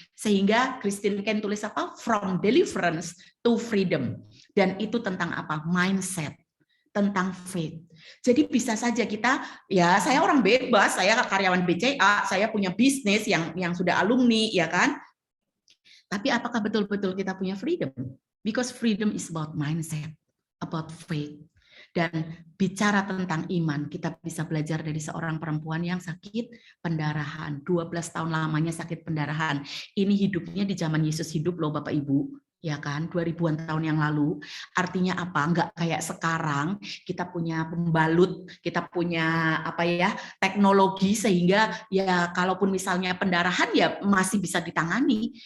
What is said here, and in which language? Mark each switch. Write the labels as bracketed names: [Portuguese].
[Indonesian] Sehingga [English] Christine Kane [Indonesian] tulis apa? [English] From deliverance to freedom. [Indonesian] Dan itu tentang apa? Mindset, tentang faith. Jadi bisa saja kita, ya saya orang bebas, saya karyawan BCA, saya punya bisnis yang sudah alumni, ya kan? Tapi apakah betul-betul kita punya freedom? [English] Because freedom is about mindset, about faith. [Indonesian] Dan bicara tentang iman, kita bisa belajar dari seorang perempuan yang sakit pendarahan. 12 tahun lamanya sakit pendarahan. Ini hidupnya di zaman Yesus hidup loh Bapak Ibu. Ya kan, 2000-an tahun yang lalu. Artinya apa? Enggak kayak sekarang kita punya pembalut, kita punya apa ya, teknologi sehingga ya kalaupun misalnya pendarahan ya masih bisa ditangani.